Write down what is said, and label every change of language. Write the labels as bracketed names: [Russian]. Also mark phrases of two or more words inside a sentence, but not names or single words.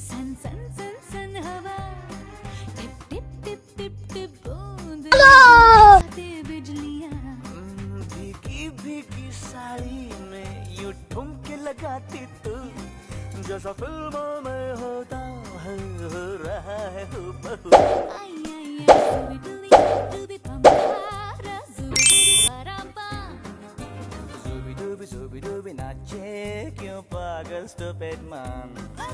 [Hindi] सन सन सन सन हवा, टिप टिप टिप टिप टिप बूंद आते बिजलियां। भीगी भीगी साड़ी में यूं ठुमके लगाती तू, जैसा फिल्मों में होता है हो रहा है हूबहू। आई आई आई डूबी डूबी पम्पारा डूबी परापा। Zooby dooby नाचे क्यों पागल [English] stupid man।